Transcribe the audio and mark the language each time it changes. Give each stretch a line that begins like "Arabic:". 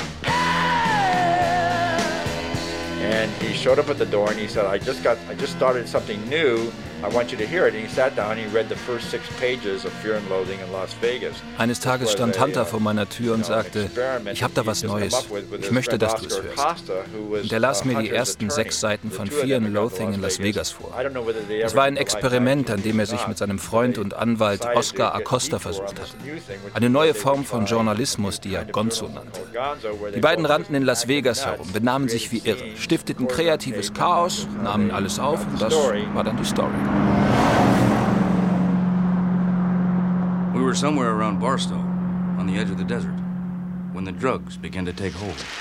English: And he showed up at the door and he said, I just started something new. I want you to hear it. And he sat down and he read the first six pages of Fear and Loathing in Las Vegas.
German: Eines Tages stand Hunter vor meiner Tür und sagte, ich habe da was Neues. Ich möchte, dass du es hörst. Und er las mir die ersten sechs Seiten von Fear and Loathing in Las Vegas vor. Es war ein Experiment, an dem er sich mit seinem Freund und Anwalt Oscar Acosta versucht hatte. Eine neue Form von Journalismus, die er Gonzo nannte. Die beiden rannten in Las Vegas herum, benahmen sich wie irre, stifteten kreatives Chaos, nahmen alles auf und das war dann die Story.
English: We were somewhere around Barstow, on the edge of the desert, when the drugs began to take hold.